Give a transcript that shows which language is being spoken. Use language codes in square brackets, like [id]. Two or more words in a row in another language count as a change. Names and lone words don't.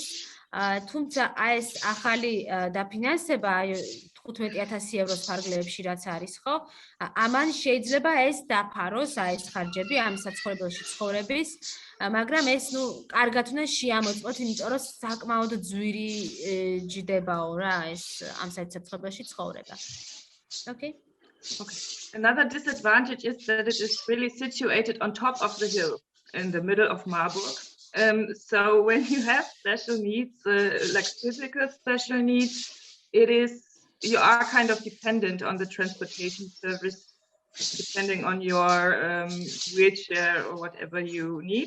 [ka] თუმცა ეს ახალი დაფინანსება 15,000 ევროს ფარგლებში რაც არის, ხო? ამან შეიძლება ეს დაფაროს, ეს ხარჯები ამ საცხოვრებელში ცხოვრების, მაგრამ ეს კარგად უნდა შეამოწმოთ, იმიტომ რომ საკმაოდ ძვირი ჯდებაო რა ეს ამ საცხოვრებელში ცხოვრება. [en] Okay? Okay. Another disadvantage is that it is really situated on top of the hill in the middle of Marburg. So when you have special needs, like physical special needs, you are kind of dependent on the transportation service, depending on your wheelchair or whatever you need.